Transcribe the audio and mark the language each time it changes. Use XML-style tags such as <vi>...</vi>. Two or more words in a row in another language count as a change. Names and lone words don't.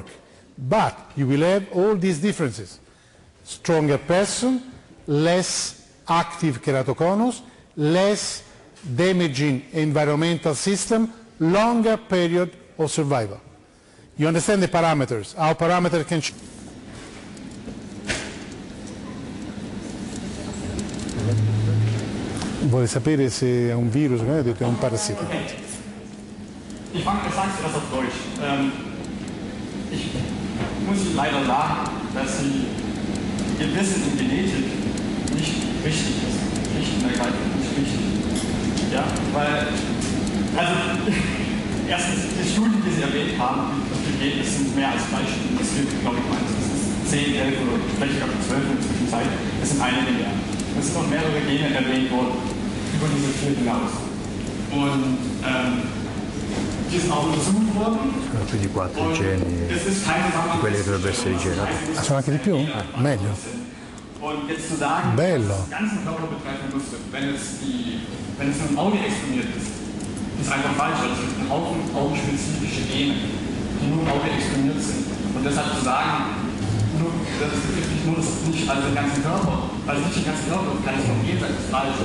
<en>But you will have all these differences. Stronger person, less active keratoconus, less damaging environmental system, longer period of survival. You understand the parameters, how parameters can change.</en> <it>Vuole sapere se è un virus, come ho detto, è un parassita. Okay.</it> <de>Ich sage das auf Deutsch. Ich muss Ihnen leider sagen, dass Sie Ihr Wissen in Genetik nicht richtig ist. Nicht richtig. Ja, weil, also, erstens, die Studien, die Sie erwähnt haben, die Ergebnisse sind mehr als 3 Studien. Es gibt, glaube ich, meistens 10, 11 oder vielleicht sogar 12 in der Zwischenzeit. Es sind einige mehr. Es sind noch mehrere Gene erwähnt worden, über diese 4 hinaus. Und die sind auch untersucht worden.</de> <it>Sono più di 4 geni di quelli che dovrebbero essere rigenerati. Ah, sono anche di più? Meglio.</it> <de>Und jetzt zu sagen,</de> <it>Bello.</it> <de>dass es den ganzen Körper betreffen müsste, wenn es nur im Auge exponiert ist einfach falsch. Es gibt einen Haufen augenspezifische Gene, die nur im Auge exponiert sind. Und deshalb zu sagen, das betrifft nicht also den ganzen Körper, also nicht den ganzen Körper, kann es noch gehen, das ist falsch.</de>